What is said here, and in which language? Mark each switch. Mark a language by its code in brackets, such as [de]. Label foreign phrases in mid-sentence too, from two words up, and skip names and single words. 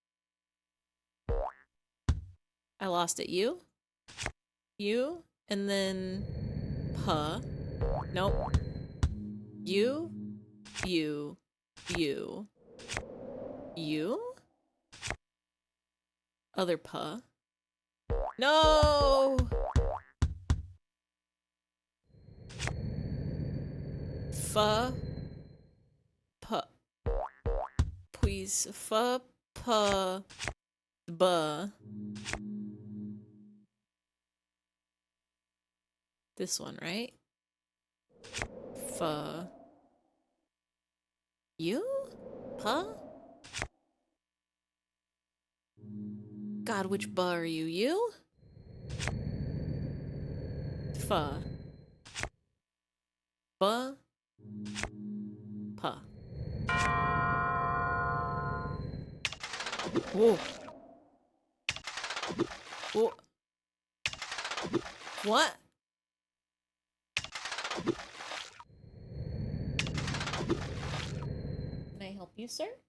[en] I lost it. You? You? And then... Puh. Nope. You? You. You. You? Other puh. No! Fuh. Puh. Please. Fuh. buh. This one, right? You? Puh? God, which buh are you? You? Fuh. Buh. Puh. Whoa. Whoa. What? Can I help you, sir?